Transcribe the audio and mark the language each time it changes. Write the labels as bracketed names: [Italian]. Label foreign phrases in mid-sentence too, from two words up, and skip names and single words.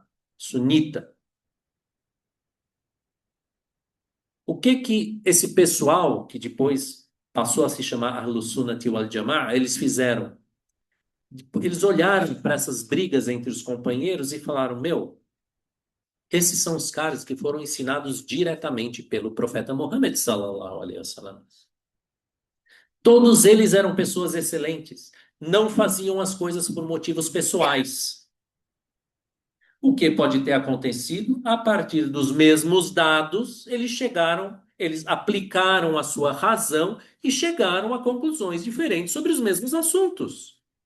[Portuguese] Sunita. O que que esse pessoal, que depois passou a se chamar Ahlus Sunnah wal Jama'ah, eles fizeram? Eles olharam para essas brigas entre os companheiros e falaram: Meu, esses são os caras que foram ensinados diretamente pelo profeta Muhammad [Arabic] صلى الله عليه وسلم. [Portuguese] Todos eles eram pessoas excelentes, não faziam as coisas por motivos pessoais. O que pode ter acontecido? A partir dos mesmos dados, eles aplicaram a sua razão e chegaram a conclusões diferentes sobre os mesmos assuntos.